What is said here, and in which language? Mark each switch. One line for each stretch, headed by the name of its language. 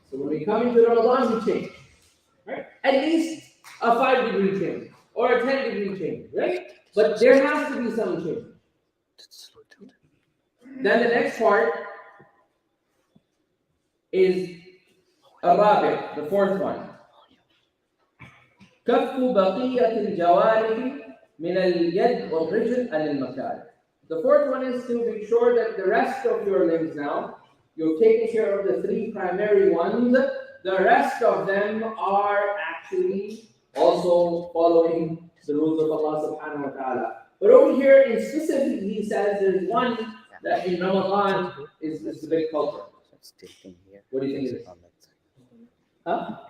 English: So when we come into Ramadan, we change. Right? At least a 5-degree change or a 10-degree change, right? But there has to be some change. Then the next part is Arabic, the 4th one.
Arabic: كف بقية الجوارح من اليد والرجل عن المكاره.
English: The 4th one is to make sure that the rest of your limbs now, you've taken care of the 3 primary ones. The rest of them are actually also following the rules of Allah subhanahu wa ta'ala. But over here, in specific, he says there's one that in Ramadan is the big culprit. What do you think it is? Huh?